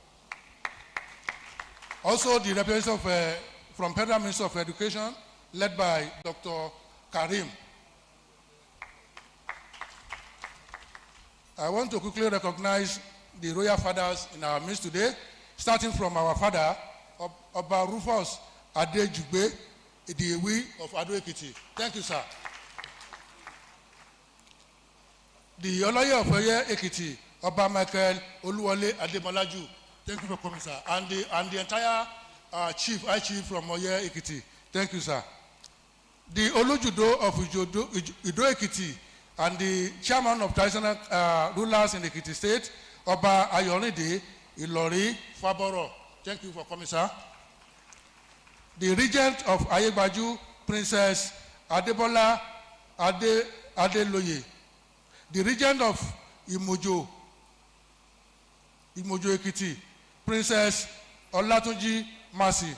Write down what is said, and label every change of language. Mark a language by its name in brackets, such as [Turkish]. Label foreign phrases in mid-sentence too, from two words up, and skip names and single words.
[English] Also, the representative from Federal Ministry of Education, led by Dr. Karim. I want to quickly recognize the royal fathers in our midst today, starting from our father, Oba Rufus Adejugbe, the Ewi of Ado-Ekiti. Thank you, sir. The Oloye of Oye-Ekiti, Oba Michael Oluwole Ademalaju. Thank you for coming, sir. And the entire chief, I chief from Oye-Ekiti. Thank you, sir. The Olujudo of Ido-Ekiti and the chairman of traditional rulers in Ekiti State, Oba Ayorinde Ilori Faboro. Thank you for coming, sir. The regent of Ayegbaju, Princess Adebola Adeloye. The regent of Imojo Ekiti, Princess Olatunji Masi.